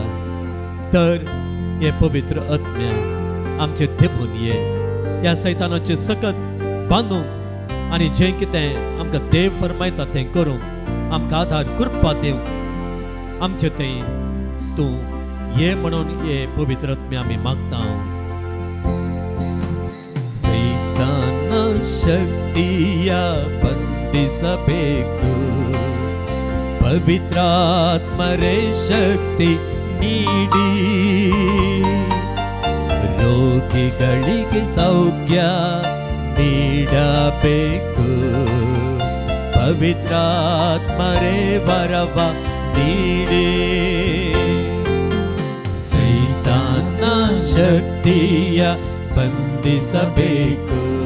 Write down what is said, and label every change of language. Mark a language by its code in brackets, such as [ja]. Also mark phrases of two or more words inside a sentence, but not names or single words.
[kok] तर हे पवित्र आत्म्या आमचे देवून ये, ह्या सैतानाचे सकत बांदूंक आनी जें कितें आमकां देव फरमायता तें करूंक आमकां आदार कृपा दिवंक आमचे थंय तूं ये म्हणून हे पवित्र आत्म्या आमी मागता. [kn] ಸೈತಾನ ಶಕ್ತಿಯ ಬಂಧಿಸಬೇಕು ಪವಿತ್ರಾತ್ಮರೇ ಶಕ್ತಿ ನೀಡಿ ರೋಗಿಗಳಿಗೆ ಸೌಖ್ಯ ನೀಡಬೇಕು. ಪವಿತ್ರಾತ್ಮರೇ ವರವ ನೀಡಿ ಸೈತಾನ ಶಕ್ತಿಯ ಬಂಧಿಸಬೇಕು.